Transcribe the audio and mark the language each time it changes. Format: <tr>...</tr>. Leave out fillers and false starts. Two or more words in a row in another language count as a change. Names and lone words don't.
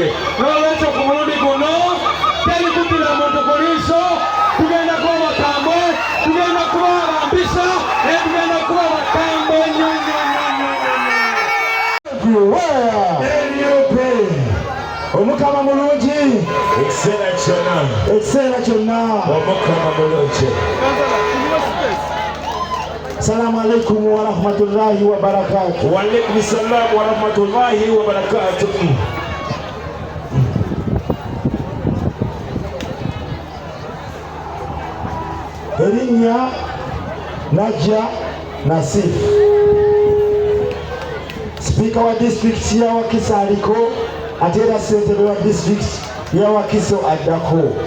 <lg>N'olwekyo ku mulundi guno teri kuttira muntu ku liiso, tugenda kuba bakambwe, tugenda kuba abambisa naye tugenda kuba bakambwe nnyo. Omukama mulungi ekiseera kyonna.</lg> <ar>السلام عليكم ورحمة الله وبركاته. وعليكم السلام ورحمة الله وبركاته.</ar> <lg>Erinnya Najja Nasif, Sipiika wa disitulikiti ya Wakiso aliko, ate era ssentebe wa disitulikiti ya Wakiso addako.</lg>